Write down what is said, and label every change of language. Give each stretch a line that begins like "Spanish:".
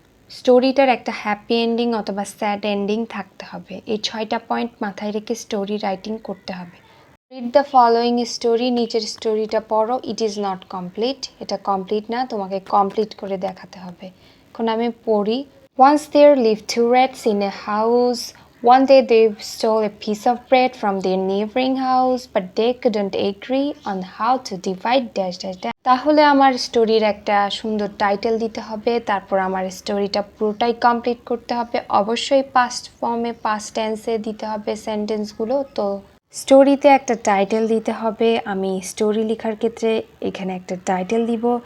Bangla: স্টোরিটার একটা happy ending অথবা sad ending থাকতে হবে। এই 6টা পয়েন্ট মাথায় রেখে স্টোরি রাইটিং করতে হবে।
English: read the following story,
Bangla: নিচের স্টোরিটা পড়ো।
English: it is not complete,
Bangla: এটা কমপ্লিট না, তোমাকে কমপ্লিট করে দেখাতে হবে। এখন আমি পড়ি।
English: Once there lived two rats in a house. One day they stole a piece of bread from their neighboring house, but they couldn't agree on how to divide dash dash dash.
Bangla: তাহলে আমার স্টোরির একটা সুন্দর title দিতে হবে, তারপর আমার স্টোরিটা পুরোটাই কমপ্লিট করতে হবে। অবশ্যই পাস্ট ফর্মে পাস্ট টেন্সে দিতে হবে সেন্টেন্সগুলো। তো স্টোরিতে একটা টাইটেল দিতে হবে। আমি স্টোরি লেখার ক্ষেত্রে এখানে একটা টাইটেল দিব।